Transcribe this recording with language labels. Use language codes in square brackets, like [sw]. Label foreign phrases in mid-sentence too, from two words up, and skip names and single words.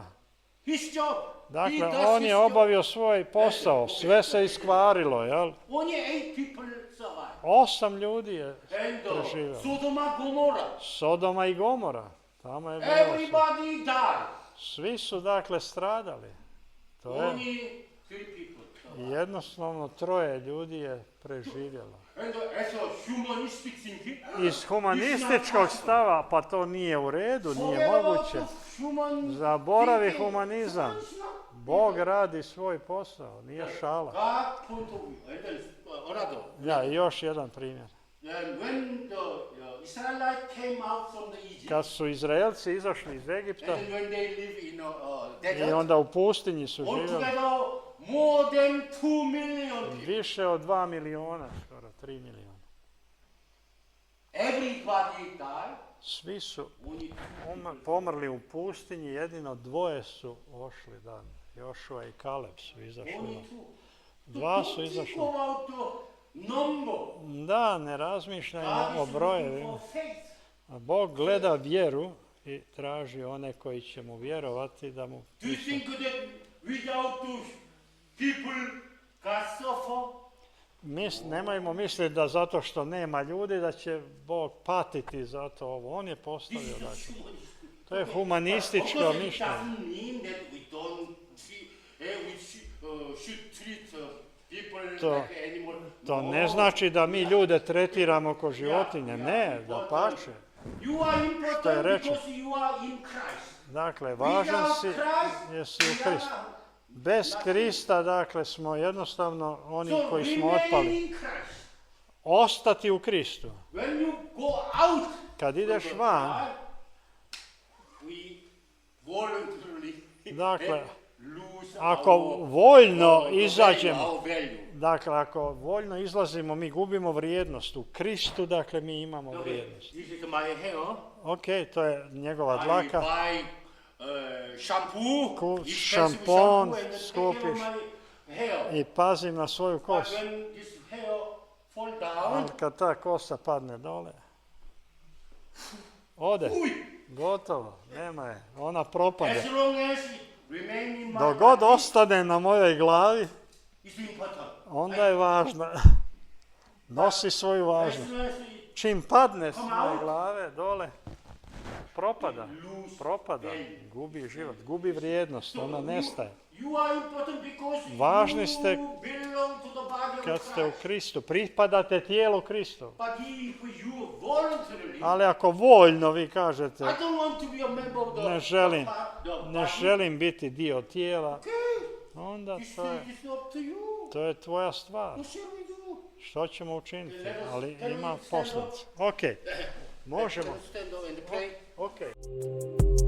[hr] Dakle, on je obavio svoj posao, sve se iskvarilo, jel? 8 ljudi je preživjelo. Sodoma i Gomora. Tamo je bilo. Svi su, dakle, stradali. To je [en] Only 3 people survived. [hr] jednostavno 3 ljudi je preživjelo. [en] And as a humanistic thinking, [hr] Iz humanističkog stava, pa to nije u redu, nije [en] forget about [hr] moguće. [en] the human [hr] Zaboravi [en] thinking. [hr] humanizam. [en] It's not. [hr] Bog radi svoj posao, nije šala. [en] God point of view. And then another. [hr] Ja, i još jedan primjer. [en] And when the Israelites came out from the Egypt, [hr] Kad su Izraelci izašli iz Egipta [en] and then when they live in a [hr] i [en] desert, [hr] onda u pustinji su živjeli, [en] altogether more than 2 million people. [hr] više od 2 miliona, skoro 3 miliona. [en] Everybody died. [hr] Svi su [en] Only 2 [hr] pomrli u pustinji, jedino 2 su ošli dan. Jošua i Kaleb su izašli. [en] Only [hr] van. [en] 2. [hr] 2 su [en] Don't think [hr] izašli. [en] about the number. [hr] Da, ne razmišljajmo [en] God [hr] o [en] is looking [hr] brojevima. [en] for faith. [hr] A Bog gleda vjeru i traži one koji će mu vjerovati da mu [en] Do you think that without those people God suffer? [hr] Nemojmo misliti da zato što nema ljudi da će Bog patiti za to ovo. On je [en] This [hr] postavio [en] is [hr] dakle. [en] a humanistic. [hr] To je [en] Of [hr] humanističko [en] course, it [hr] mišljenje. [en] doesn't mean that we don't treat, we should treat people [hr] To- [en] like animal. [hr] To [en] No. [hr] ne znači da mi ljude tretiramo kao životinje. Ne, da pače. [en] You are [hr] Što je [en] important [hr] rečeno. [en] because you are in Christ. [hr] Dakle, važan [en] Without [hr] si [en] Christ, [hr] jer si u [en] we [hr] Kristu. [en] are [hr] Bez Krista, dakle, smo jednostavno oni [en] So [hr] koji smo [en] remain [hr] otpali. [en] in Christ. [hr] Ostati u Kristu. [en] When you go out, [hr] Kad ideš [en] from the [hr] van, [en] God, we voluntarily [hr] Dakle, [en] lose [hr] ako [en] our, [hr] voljno [en] the [hr] izađemo, [en] value, our value. [hr] dakle, ako voljno izlazimo, mi gubimo vrijednost. U Kristu, dakle, mi imamo [en] Okay, [hr] vrijednost. [en] this is my hair. [hr] Ok, to je njegova [en] I [hr] dlaka. [en] buy shampoo, [hr] Kup [en] expensive [hr] šampon, [en] shampoo, and take care of [hr] skupiš [en] my hair. [hr] i pazim na svoju [en] But [hr] kosu. [en] when this hair fall down, [hr] Ali kad ta kosa padne dole, ode, uj, gotovo, nema je, ona propade. [en] as long as it remain in my [hr] Dok god [en] body, [hr] ostane na mojoj glavi, [en] it's important. [hr] onda je važna. Nosi svoju [en] As [hr] važnost. [en] long as it [hr] Čim padne s moje glave dole, propada, [en] lose [hr] propada, [en] value. [hr] gubi život, gubi vrijednost, ona nestaje. [en] You are important because [hr] Važni [en] you [hr] ste [en] belong to the body [hr] Kad [en] of [hr] ste u [en] Christ. [hr] Kristu, pripadate tijelu Kristu. [en] But if you voluntarily, [hr] Ali ako voljno vi kažete, [en] I don't want to be a member of the, [hr] ne želim, [en] the [hr] ne [en] body, [hr] želim biti dio tijela, [en] okay, [hr] onda [en] this [hr] to je, [en] thing is up to you. [hr] to je tvoja stvar. [en] What shall we do? [hr] Što ćemo učiniti? [en] Let us- [hr] Ali [en] can we [hr] ima [en] stand up? [hr] posljedice. Ok, možemo. [en] Let's stand up and pray. Ok.